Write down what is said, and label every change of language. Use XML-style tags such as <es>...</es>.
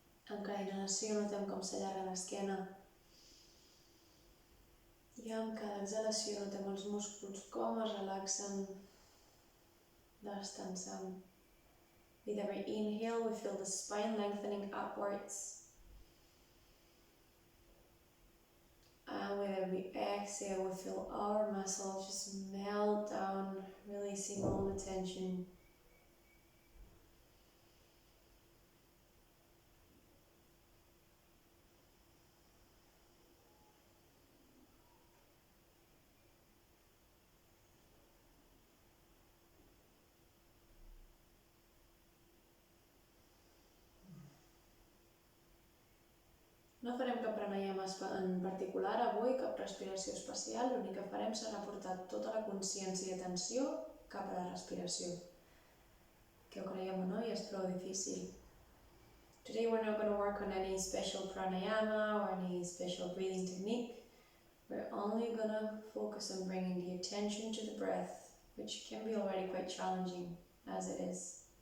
<ca>En cada inhalació notem com s'allarga l'esquena. I amb cada exhalació notem els músculs com es relaxen, destensant.</ca> <en>With every inhale, we feel the spine lengthening upwards. And with every exhale, we feel our muscles just melt down, releasing all the tension.</en> <ca>No farem cap pranayama pranayama en particular avui, cap respiració especial. L'únic que farem serà portar tota la consciència i atenció cap a la respiració. Que ho creiem o no, i és prou difícil.</ca> <en>Today we're not going to work on any special pranayama or any special breathing technique. We're only going to focus on bringing the attention to the breath, which can be already quite challenging as it is.</en>